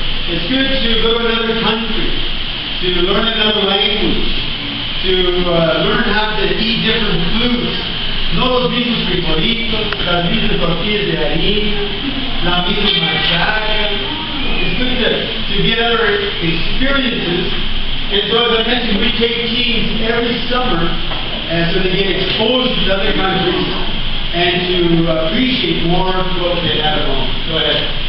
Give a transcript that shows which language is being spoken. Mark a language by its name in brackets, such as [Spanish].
[English] It's good to go to another country, to learn another language, to learn how to eat different foods. [Spanish] No los mismos frijolitos, las mismas tortillas de harina, la misma machaca. [English] It's good to get other experiences. And so as I mentioned, we take teams every summer, and so they get exposed to other countries and to appreciate more what they have at home. Go ahead.